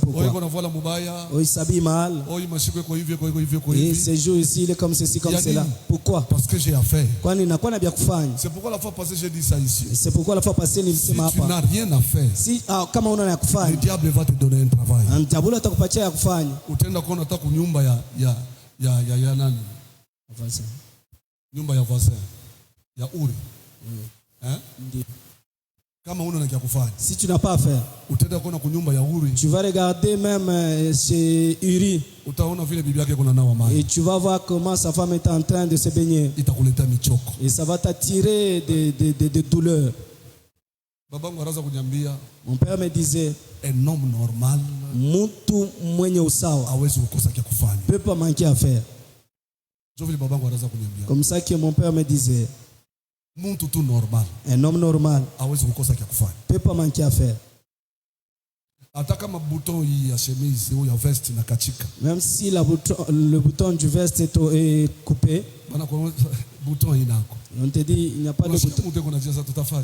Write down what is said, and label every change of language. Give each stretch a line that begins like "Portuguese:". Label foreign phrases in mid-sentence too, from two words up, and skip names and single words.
French: Pourquoi? Il s'habille mal. Et ce jour ici, il est comme ceci, comme cela. Pourquoi? Parce que j'ai à faire. C'est pourquoi la fois passée, j'ai dit ça ici. C'est pourquoi la fois passée, si tu n'as rien à faire, le diable va te donner un travail.
Swahili: Utaenda kuona hata kunyumba ya nani? Nyumba ya voisin ya Uri. Ndiyo. Kama una na kufanya.
French: Si tu n'as pas à faire.
Swahili: Utaenda kuna kunyumba ya Uri.
French: Tu vas regarder même chez Uri.
Swahili: Utaona vile bibi yake kuna nawa maji.
French: Et tu vas voir comment sa femme est en train de se baigner.
Swahili: Itakuleta michoko.
French: Et ça va t'attirer de douleurs.
Swahili: Babangu araza kunyambia.
French: Mon père me disait, un homme normal.
Swahili: Mtu mwenye usawa. Hawezi kukosa kia kufanya.
French: Peut pas manquer à faire. Comme ça que mon père me disait. Un homme normal ne peut pas manquer à faire. Même si le bouton du veste est coupé, on te dit il n'y a pas de bouton.